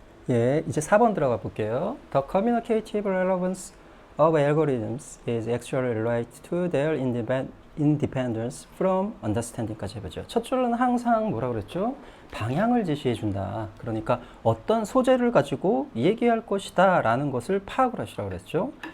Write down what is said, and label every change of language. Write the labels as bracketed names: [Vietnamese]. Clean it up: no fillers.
[Korean] 예, 이제 4번 들어가 볼게요. [English] The communicative relevance of algorithms is actually related to their independence from understanding [Korean] 까지 해보죠. 첫 줄은 항상 뭐라 그랬죠? 방향을 제시해 준다. 그러니까 어떤 소재를 가지고 얘기할 것이다 라는 것을 파악을 하시라고 그랬죠.